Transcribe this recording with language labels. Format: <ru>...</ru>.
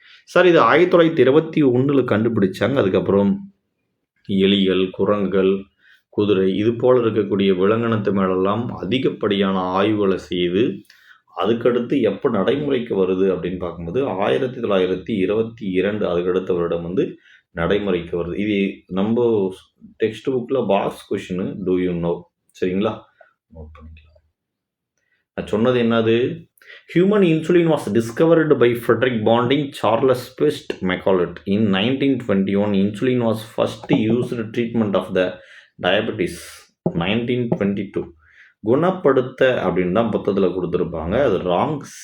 <ta>Sir, இது 1921 கண்டுபிடிச்சாங்க. அதுக்கப்புறம் எலிகள், குரங்குகள், குதிரை இது போல் இருக்கக்கூடிய விலங்கினத்து மேலெல்லாம் அதிகப்படியான ஆய்வுகளை செய்து அதுக்கடுத்து எப்போ நடைமுறைக்கு வருது அப்படின்னு பார்க்கும்போது 1922 அதுக்கடுத்த வருடம் வந்து நடைமுறைக்கு வருது. இது நம்ம டெக்ஸ்ட் புக்கில் box question,</ta> <en>Do you know?</en> <ta>சரிங்களா? நோட் பண்ணிக்கலாம். நான் சொன்னது என்னது?</ta> <en>Human insulin was discovered by Frederick Bonding, Charles Pest, Macaulay. In 1921, insulin was first used treatment of the diabetes.</en> <ta>1922 குணப்படுத்த அப்படின்னு தான் புத்தகத்தில் கொடுத்துருப்பாங்க. அது ராங்.</ta>